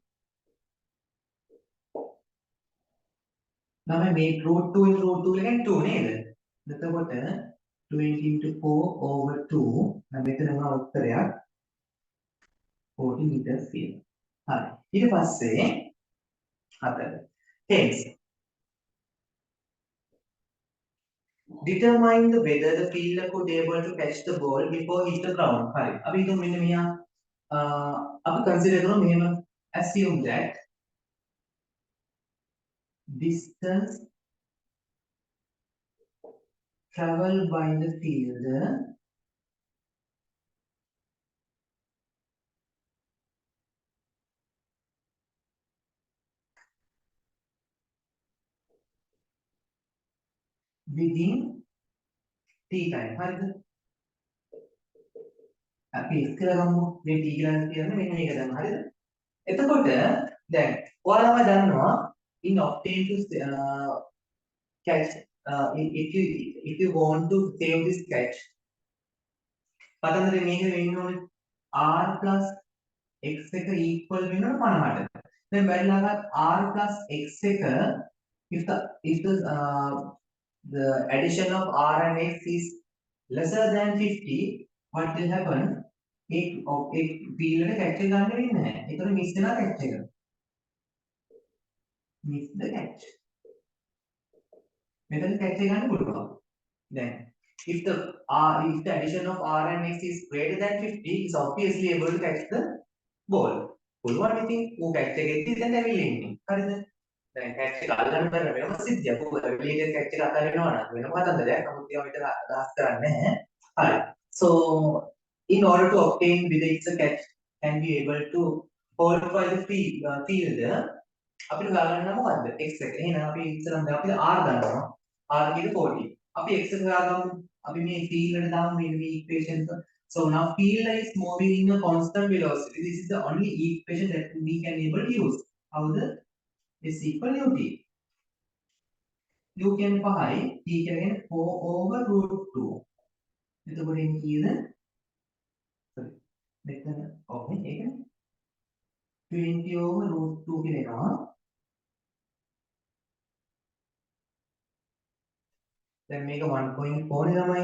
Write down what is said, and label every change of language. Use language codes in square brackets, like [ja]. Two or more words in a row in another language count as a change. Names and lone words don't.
[si] තමයි මේ √2 into √2 කියන්නේ 2 නේද? එතකොට 20 into 4/2 නම් මෙතන මොනවා උත්තරයක් 40 meters කියලා. හරි. ඊට පස්සේ හතර. [en] hence determine the whether the fielder could able to catch the ball before hit the ground. [si] හරි. අපි හිතමු මෙන්න මෙයා අපි consider කරමු මෙහෙම [en] assume that distance traveled by the fielder within t time. [si] හරිද? අපි x කියලා ගමු. මේ t කියලා කියන්නේ මෙන්න මේක තමයි. හරිද? එතකොට දැන් ඔයාලම දන්නවා [en] in obtain to catch if you want to save this catch [si] පතන්දර මේක වෙන්න ඕනේ [en] r plus x එක equal [si] වෙනවා 50ට. දැන් බැලලා [en] r plus x එක if the addition of r and x is lesser than 50 what will happen एक field [si] එක catch එක ගන්න වෙන්නේ නැහැ. ඒතර miss වෙනවා catch එක. [en] miss the catch. [si] මෙතන catch එක ගන්න පුළුවන්. [en] දැන් if the addition of r and x is greater than 50 is obviously able to catch the ball. [si] පුළුවන් ඉතින් ඌ catch එකෙද්දි දැන් ඇවිල්ලා ඉන්නේ. හරිද? දැන් catch එක අල්ලන්න බැර වෙනම සිද්ධියක්. ඌ ඇවිල්ලා catch එක අතරිනවා නම් වෙනම කතන්දරයක්. නමුත් ඒවා මෙතන අදහස් කරන්නේ නැහැ. හරි. [en] So in order to obtain whether it's a catch can be able to qualify the fielder [si] අපිට ගන්න මොකද්ද x එක. එහෙනම් අපි ඉස්සරහට අපි r ගන්නවා. r කියන්නේ 40. අපි x එක ගාගමු. අපි මේ field එකට දාමු මේ equation එක. [en] So now fielder is moving in a constant velocity. This is the only equation that we can able to use. How's the is equal ut. [si] u කියන්නේ 5, t කියන්නේ 4/√2. එතකොට එන්නේ කීයද? sorry. මෙතන ඔව් මේකනේ 20/√2 කියලා එනවා. then මේක 1.4 නේ ළමයි.